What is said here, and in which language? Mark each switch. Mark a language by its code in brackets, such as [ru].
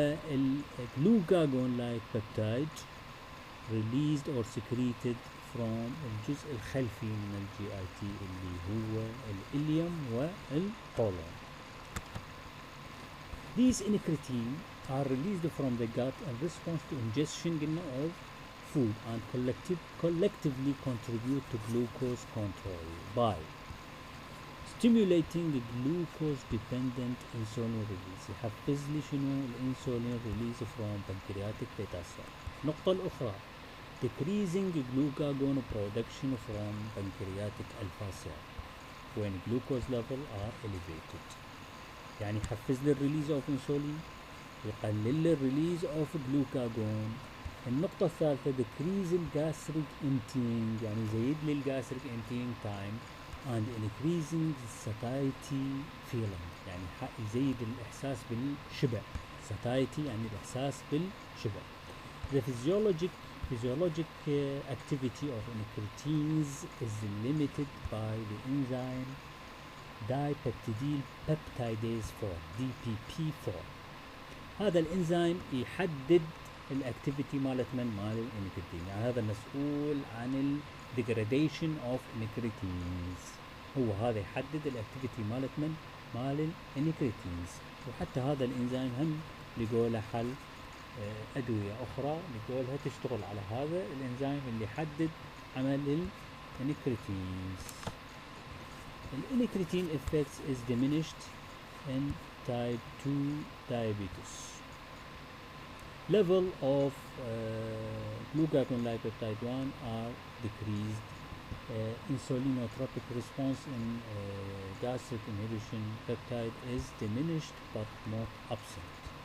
[ar] والجلوكاجون لايك peptide [en] released or secreted from [ar] الجزء الخلفي من الجي اي تي اللي هو الإليوم والقولون. [en] These incretin are released from the gut in response to ingestion of food and collectively contribute to glucose control by stimulating the glucose-dependent insulin release. [ar] يحفز لي شنو [en] الانسولين release from pancreatic beta cell. [ar] النقطة الأخرى [en] decreasing glucagon production from pancreatic alpha cell when glucose level are elevated. [ar] يعني يحفز لي الريليز اوف انسولين، يقلل لي الريليز اوف جلوكاجون. النقطة الثالثة decrease الجاستريك emptying يعني يزيد لي الجاستريك emptying [en] time and increasing satiety feeling [ar] يعني يزيد الإحساس بالشبع. satiety يعني الإحساس بالشبع. [en] The physiologic activity of incretins is limited by the enzyme dipeptidyl peptidase 4 DPP4. [ar] هذا الانزيم يحدد الاكتيفيتي مال الانكريتين، يعني هذا مسؤول عن الديجراديشن اوف انكريتينز، هو هذا يحدد الاكتيفيتي مال الانكريتينز. وحتى هذا الانزيم هم لقوا له حل ادويه اخرى لقوا لها تشتغل على هذا الانزيم اللي يحدد عمل الانكريتينز. [en] الانكريتين effects is diminished in type 2 diabetes. Level of glucagon-like peptide 1 are decreased. Insulinotropic response in gastric inhibition peptide is diminished but not absent.